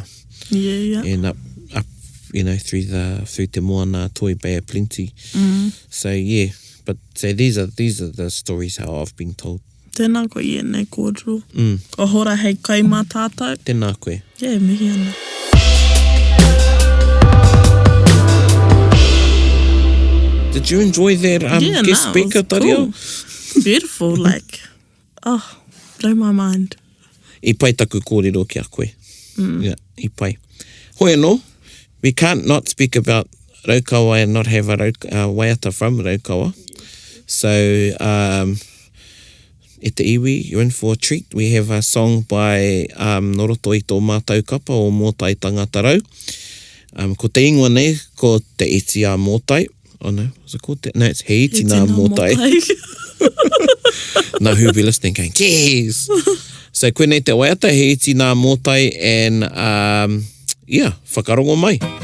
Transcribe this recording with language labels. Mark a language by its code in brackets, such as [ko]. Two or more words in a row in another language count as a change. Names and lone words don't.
[en] Yeah. And up, you know, through Te Moana, Toi Bay of Plenty. So yeah, but so these are the stories how I've been told. [mi] Tēnā koe i nei kōrero. Ko hora hei kai mā tātou. Tēnā koe. Yeah, mihi ana. [en] Did you enjoy that guest speaker, Tario? Cool. Beautiful, like, blow my mind. [mi] I pai taku kōrero ki a koe. Yeah, I pai. Hoi anō, [en] we can't not speak about Raukawa and not have a waiata from Raukawa. [mi] So, e te iwi, [en] you're in for a treat. We have a song by Noroto [mi] i tō mātou kapa o [en] Mōtai Tangata Rau. [mi] Ko te ingoa nei, ko te iti a Mōtai. [en] Oh no, was it called that? No, it's He iti nā Mōtai. No, who'll be listening going, yes! [mi] So koe nei te waiata, He iti nā Mōtai, [en] and yeah, [mi] whakarongo mai.